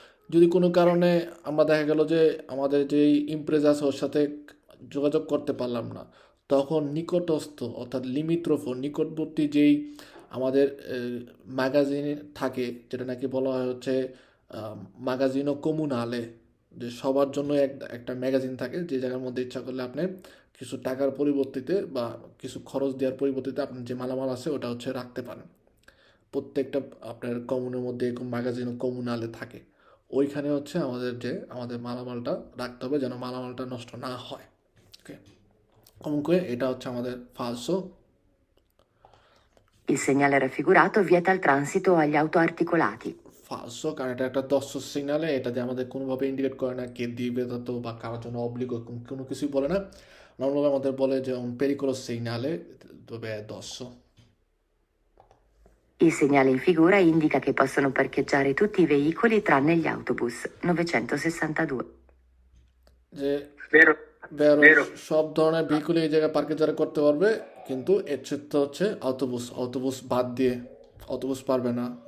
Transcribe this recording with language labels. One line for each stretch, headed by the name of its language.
Bangla: যদি কোনো কারণে আমরা দেখা গেল যে আমাদের যেই ইমপ্রেস আছে ওর সাথে যোগাযোগ করতে পারলাম না, তখন নিকটস্থ অর্থাৎ লিমিত্রোফোন নিকটবর্তী যেই আমাদের ম্যাগাজিন থাকে, যেটা নাকি বলা হয় হচ্ছে ম্যাগাজিনো কমুনালে, যে সবার জন্য একটা ম্যাগাজিন থাকে, যে জায়গার মধ্যে ইচ্ছা করলে আপনি কিছু টাকার পরিবর্তিতে বা কিছু খরচ দেওয়ার পরিবর্তিতে আপনার যে মালামাল আছে ওটা হচ্ছে রাখতে পারেন। প্রত্যেকটা আপনার কমুনের মধ্যে এরকম ম্যাগাজিনও কমুনালে থাকে। ওইখানে হচ্ছে আমাদের মালামালটা রাখতে হবে যেন মালামালটা নষ্ট না হয়। ওকে, comunque এটা হচ্ছে আমাদের falso.
Italian: Il segnale raffigurato vieta il transito agli autoarticolati.
Bangla: Falso, কারণ এটা একটা দস্য সিগনালে, এটা দিয়ে আমাদের কোনোভাবে ইন্ডিকেট করে না কে দিবে তো বা কারোর জন্য অব্লিগ কোনো কিছুই বলে না। নর্মালি আমাদের বলে যে
Italian: un pericolo segnale dove è
Bangla: দস্য।
Italian: Il segnale in figura indica che possono parcheggiare tutti i veicoli tranne gli autobus. 962.
Bangla: যে
Italian: বেরো
Bangla: বেরো সব ধরনের ভেহিকুল এই জায়গায় পার্কেজারে করতে পারবে, কিন্তু এর ক্ষেত্রে হচ্ছে অটোবুস বাদ দিয়ে, অটোবুস পারবে না।